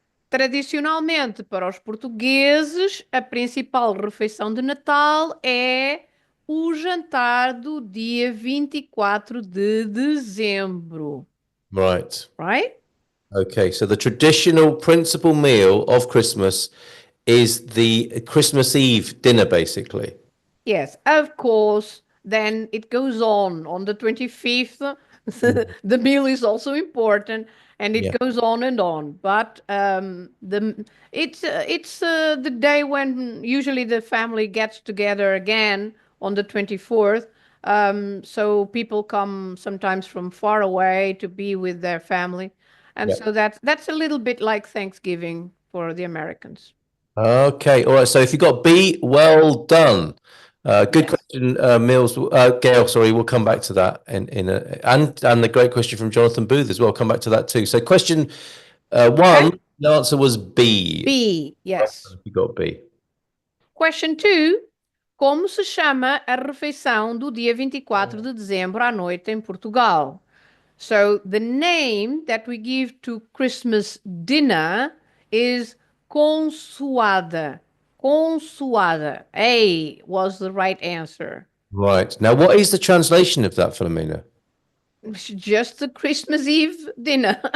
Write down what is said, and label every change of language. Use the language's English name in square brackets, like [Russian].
[Portuguese] Tradicionalmente, para os portugueses, a principal refeição de Natal é o jantar do dia 24 de dezembro. [English] Right. Right? Okay, so the traditional principal meal of Christmas is the Christmas Eve dinner, basically. Yes, of course. Then it goes on the 25th. The meal is also important, and it goes on and on. But it's the day when usually the family gets together again on the 24th. So people come sometimes from far away to be with their family, and so that's a little bit like Thanksgiving for the Americans. Okay, all right. So if you got B, well done. Good Yes. question, Mills. Gail, sorry, we'll come back to that in a and the great question from Jonathan Booth as well. Come back to that too. So question one, the answer was B. B, yes. You got B. Question 2. [Portuguese] Como se chama a refeição do dia 24 de dezembro à noite em Portugal? [English] So the name that we give to Christmas dinner is consoada. Consoada. A was the right answer. Right. Now, what is the translation of that, Filomena? It's just the Christmas Eve dinner.